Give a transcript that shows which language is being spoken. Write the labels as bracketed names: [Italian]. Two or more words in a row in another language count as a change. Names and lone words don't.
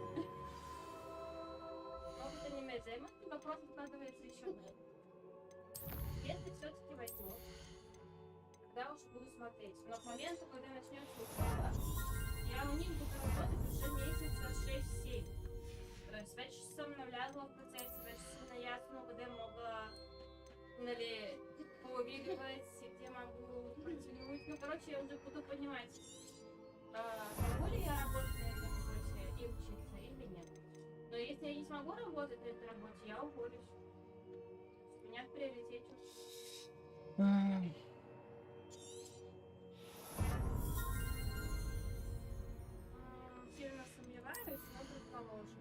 [Russian] Опыта не имеет займов, вопрос откладывается еще больше. Если все-таки возьму, тогда уж буду смотреть. Но к моменту, когда начнется учеба, я у них буду работать уже месяца 6-7. [Bulgarian] Вече съм навлязла в процеса, вече съм наясно къде мога, нали, повидвать, [Russian] где могу протянуть. Ну, короче, я уже буду понимать, могу ли я работать на этом вопросе и учиться, или нет. Но если я не смогу работать на этой работе, я уволюсь. У меня в приоритете. Сильно сомневаюсь, но предположим.